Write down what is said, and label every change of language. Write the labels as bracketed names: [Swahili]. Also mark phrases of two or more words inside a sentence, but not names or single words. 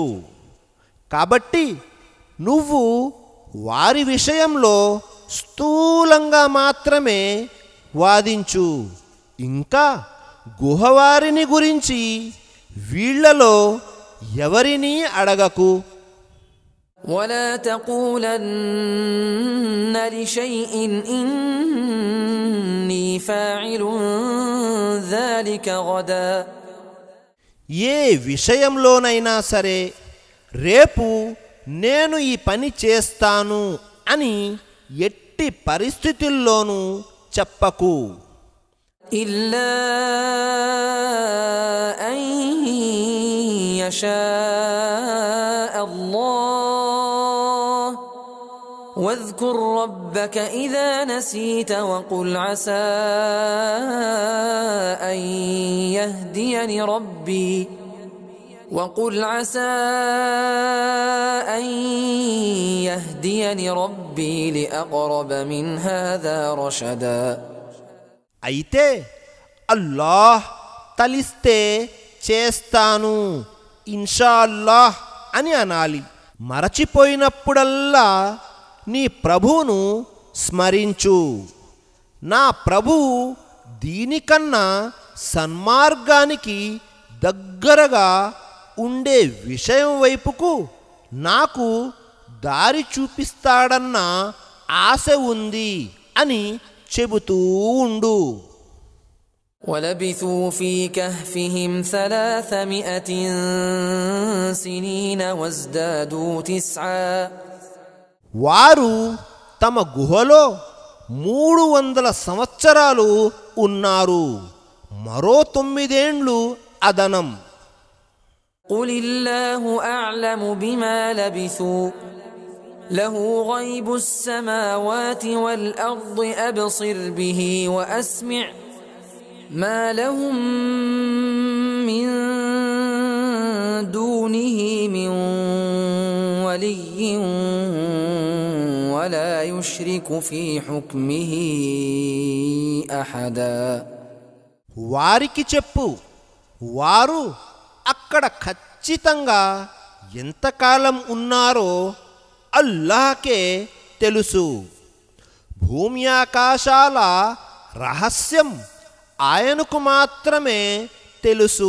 [Telugu] కాబట్టి నువ్వు వారి విషయంలో స్థూలంగా మాత్రమే వాదించు. ఇంకా గుహవారిని గురించి వీళ్లలో ఎవరినీ అడగకు. [Arabic] ولا تقولن لشيء إني فاعل ذلك غدا. [Telugu] ఏ విషయంలోనైనా సరే రేపు నేను ఈ పని చేస్తాను అని ఎట్టి పరిస్థితుల్లోనూ చెప్పకు. [Arabic] إلا أن يشاء الله واذكر ربك إذا نسيت وقل عسى أن يهديني ربي وقل عسى أن يهديني ربي لأقرب من هذا رشدا. [Telugu] అయితే అల్లాహ్ తలిస్తే చేస్తాను [Arabic] إن شاء الله [Telugu] అని అనాలి. మరచిపోయినప్పుడల్లా నీ ప్రభువును స్మరించు. నా ప్రభువు దీనికన్నా సన్మార్గానికి దగ్గరగా ఉండే విషయం వైపుకు నాకు దారి చూపిస్తాడన్న ఆశ ఉంది అని చెబుతూ ఉండు. [Arabic] ولبثوا في كهفهم 300 سنين وازدادوا 9. [Telugu] వారు తమ గుహలో 300 సంవత్సరాలు ఉన్నారు. మరో 9 ఏండ్లు అదనం. [Arabic] قل الله أعلم بما لبثوا له غيب السماوات والأرض أبصر به وأسمع ما لهم من دونه من ولي ولا يشرك في حكمه أحدا. [Telugu] వారికి చెప్పు, వారు అక్కడ ఖచ్చితంగా ఎంతకాలం ఉన్నారో అల్లాహ్కే తెలుసు. భూమి ఆకాశాల రహస్యం ఆయనకు మాత్రమే తెలుసు.